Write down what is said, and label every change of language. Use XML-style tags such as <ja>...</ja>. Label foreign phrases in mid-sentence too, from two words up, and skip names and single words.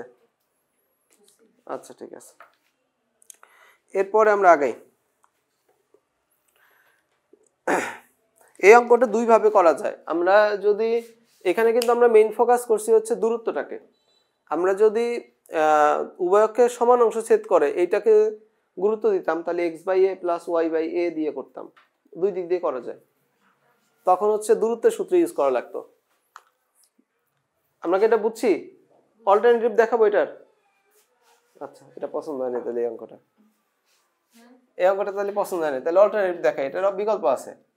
<bn>আচ্ছা ঠিক আছে, এরপরে আমরা আগাই। এই অঙ্কটা দুই ভাবে করা যায়। আমরা যদি এখানে কিন্তু আমরা</bn> <en>main focus</en> <bn>করছি হচ্ছে দূরত্বটাকে, আমরা যদি উভয়কে সমান অংশ ছেদ করে এইটাকে গুরুত্ব দিতাম তাহলে x/a + y/a দিয়ে করতাম, দুই দিক দিয়ে করা যায়। তখন হচ্ছে দূরত্বের সূত্র ইউজ করা লাগতো। আমরা কি এটা বুঝছি? অল্টারনেটিভ দেখাবো এটার? আচ্ছা, এটা পছন্দ হয়নি তাহলে এই অঙ্কটা তাহলে পছন্দ হয়নি, তাহলে অল্টারনেটিভ দেখাই, এটার বিকল্প আছে।</bn>